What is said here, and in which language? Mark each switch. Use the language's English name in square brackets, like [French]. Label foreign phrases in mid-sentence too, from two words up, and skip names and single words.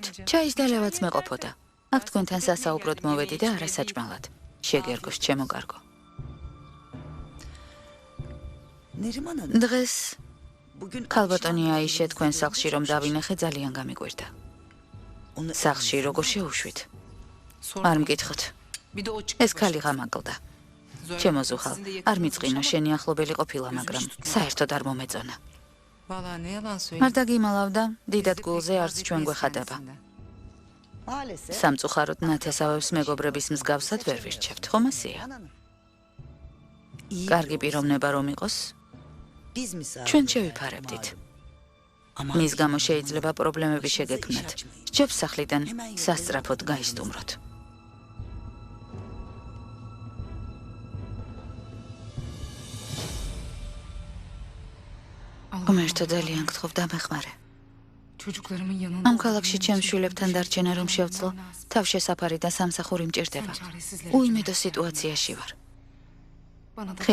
[Georgian] ჩაის დალევაც მეყოფოდა. აქ თქვენთან სასაუბროდ მოვედი და არა საჭმელად. შეგერგოს ჩემო კარგო. Neriman Hanım, დღეს bugün ქალბატონი აიშე თქვენ სახლში რომ დავინახე ძალიან გამიკვირდა. onu სახლში როგორ შევუშვით? არ მკითხოთ. ეს ქალი ღამაკლდა. ჩემო ზუხალ, არ მიწყინა შენი ახლობელი ყოფილა, მაგრამ საერთოდ არ მომეწონა. [Turkish] Vallahi ne yalan არ söyleyeyim. [Georgian] დაგიმალავდა, დიდად გულზე არც ჩვენ გვეხადება. maalesef სამწუხაროდ ნათესავებს მეგობრების მსგავსად ვერ ვირჩევთ, ხომ ასეა? [Turkish] Hanım. İyi [Georgian] კარგი პიროვნება რომ იყოს, [Turkish] biz misafir. [Georgian] ჩვენ შევიფარებდით. Ama მის გამო შეიძლება პრობლემები შეგექმნათ. სჯობს სახლიდან სასწრაფოდ გაისტუმროთ. ღმერთო ძალიან გთხოვ დამეხმარე. [Turkish] Çocuklarımın yanında [Georgian] ამ ქალაქში ჩემს შვილებთან დარჩენა რომ შევძლო, თავშესაფარი და სამსახური მჭირდება. უიმედო სიტუაციაში ვარ. [Turkish] bana da